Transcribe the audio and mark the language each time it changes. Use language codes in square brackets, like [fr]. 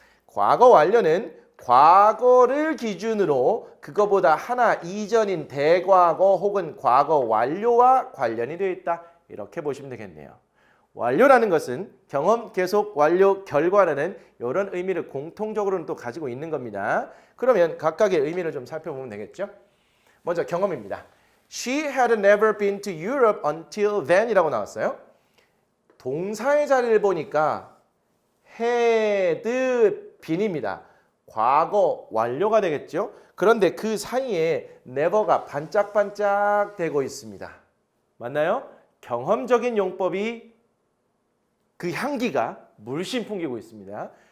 [ko] 과거 완료는 과거를 기준으로 그거보다 하나 이전인 대과거 혹은 과거 완료와 관련이 되어 있다. 이렇게 보시면 되겠네요. 완료라는 것은 경험, 계속, 완료, 결과라는 이런 의미를 공통적으로는 또 가지고 있는 겁니다. 그러면 각각의 의미를 좀 살펴보면 되겠죠. 먼저 경험입니다. [en] She had never been to Europe until then [ko] 이라고 [en] 나왔어요. [ko] 동사의 자리를 보니까 [en] had been [ko] 입니다. 과거 완료가 되겠죠. 그런데 그 사이에 never가 반짝반짝 되고 있습니다. 맞나요? 경험적인 용법이 그 향기가 물씬 풍기고 있습니다.